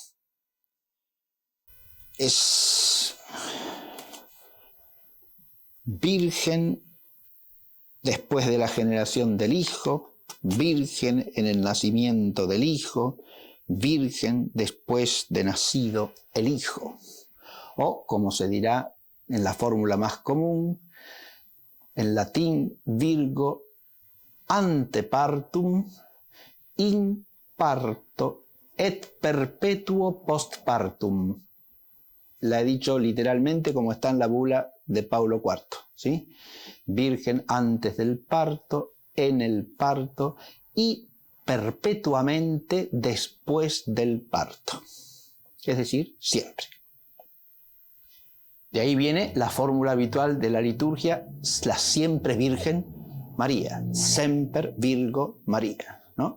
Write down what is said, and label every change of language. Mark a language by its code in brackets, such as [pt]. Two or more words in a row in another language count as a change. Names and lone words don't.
[es] Es virgen después de la generación del Hijo, virgen en el nacimiento del Hijo, virgen después de nacido el Hijo. O, como se dirá en la fórmula más común, en latín, [la] Virgo ante partum, in parto et perpetuo post partum. [es] La he dicho literalmente como está en la bula de Paulo IV, ¿sí? Virgen antes del parto, en el parto y perpetuamente después del parto. Es decir, siempre. De ahí viene la fórmula habitual de la liturgia, la siempre Virgen María, [la] Semper Virgo María, [es] ¿no?